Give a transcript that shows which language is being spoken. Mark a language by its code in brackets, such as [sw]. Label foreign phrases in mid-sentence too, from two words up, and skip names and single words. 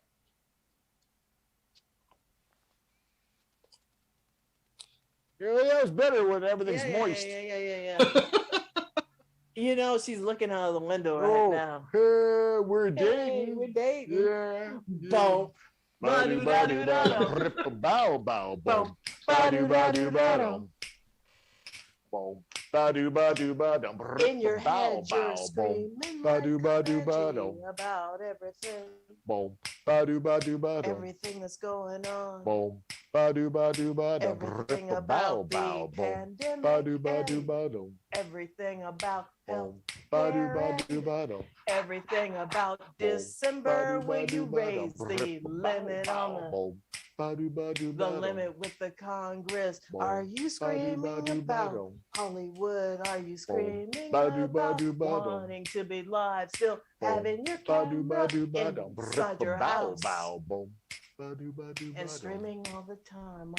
[en] Yeah, that was better when everything's moist. Yeah. She's looking out of the window right Oh, now. we're Hey, dating. we're dating. Yeah. Boom. Ba-do-ba-do-da-dum. Bow, bow, bow. Boom. Ba-do-ba-do-da-dum. Boom. Ba-do-ba-do-ba-dum. In your head, Bow, you're bow, boom. screaming Ba-do-ba-do-ba-dum. about everything, Boom. Ba-do-ba-do-ba-dum. everything that's going on, Boom. Ba-do-ba-do-ba-dum. everything Bow, about bow, the boom. pandemic, and Ba-do-ba-do-ba-dum. everything about health, Boom. Ba-do-ba-do-ba-dum. everything about December when you raise the limit on the limit with the Congress. Are you screaming about Hollywood? Are you screaming about wanting to be live, still having your camera inside your house and streaming all the time?